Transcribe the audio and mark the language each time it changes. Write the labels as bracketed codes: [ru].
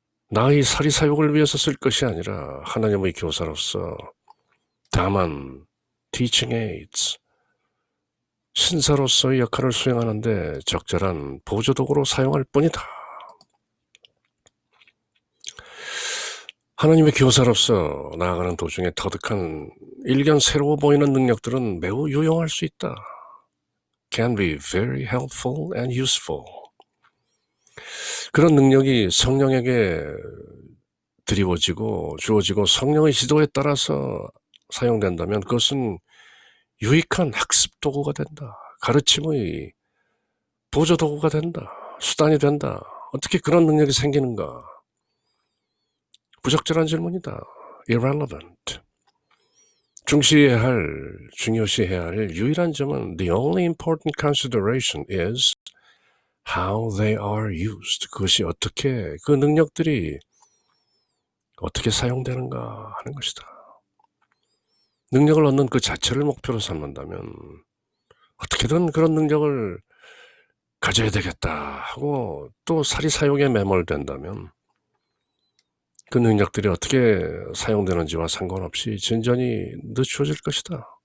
[ko] 나의 사리사욕을 위해서 쓸 것이 아니라 하나님의 교사로서 다만 [en] teaching aids, [ko] 신사로서의 역할을 수행하는데 적절한 보조도구로 사용할 뿐이다. 하나님의 교사로서 나아가는 도중에 터득한 일견 새로워 보이는 능력들은 매우 유용할 수 있다. [en] Can be very helpful and useful. [ko] 그런 능력이 성령에게 드리워지고 주어지고 성령의 지도에 따라서 사용된다면 그것은 유익한 학습 도구가 된다. 가르침의 보조 도구가 된다. 수단이 된다. 어떻게 그런 능력이 생기는가? 부적절한 질문이다. irrelevant. 중요시해야 할 유일한 점은 [en] the only important consideration is how they are used. [ko] 그것이 어떻게, 그 능력들이 어떻게 사용되는가 하는 것이다. 능력을 얻는 그 자체를 목표로 삼는다면 어떻게든 그런 능력을 가져야 되겠다 하고 또 사리사욕에 매몰된다면 그 능력들이 어떻게 사용되는지와 상관없이 진전이 늦춰질 것이다.